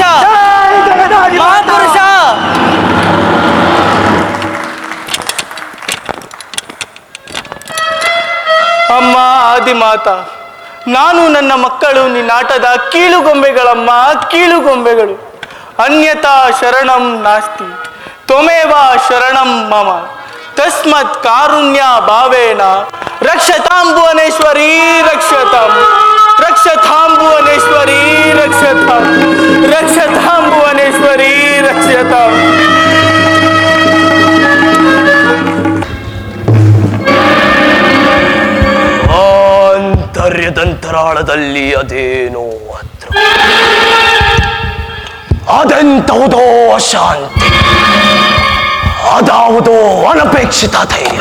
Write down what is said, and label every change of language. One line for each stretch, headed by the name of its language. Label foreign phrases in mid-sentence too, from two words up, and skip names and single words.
Kannada: ಜೈ ಜಗದಾದಿ ಮಹಾಪುರುಷ. ಅಮ್ಮ ಆದಿಮಾತ, ನಾನು ನನ್ನ ಮಕ್ಕಳು ನಿನ್ನಾಟದ ಕೀಳುಗೊಂಬೆಗಳಮ್ಮ, ಕೀಳುಗೊಂಬೆಗಳು.
Sanskrit: ಅನ್ಯತಾ ಶರಣಂ ನಾಸ್ತಿ, ತ್ವಮೇವ ಶರಣಂ ಮಮ, ತಸ್ಮತ್ ಕಾರುಣ್ಯ ಭಾವೇನ ರಕ್ಷತಾಂ ಭುವನೇಶ್ವರಿ ರಕ್ಷತಾಂ, ರಕ್ಷತಾಂ ಭುವನೇಶ್ವರಿ ರಕ್ಷತಾಂ, ರಕ್ಷತಾಂ ಭುವನೇಶ್ವರಿ ರಕ್ಷತಾಂ.
Kannada: ಆಂತರ್ಯದಂತರಾಳದಲ್ಲಿ ಅದೇನೋ ಹತ್ರ, ಅದೆಂತಹುದೋ ಅಶಾಂತಿ, ಅದಾವುದೋ ಅನಪೇಕ್ಷಿತ ಧೈರ್ಯ.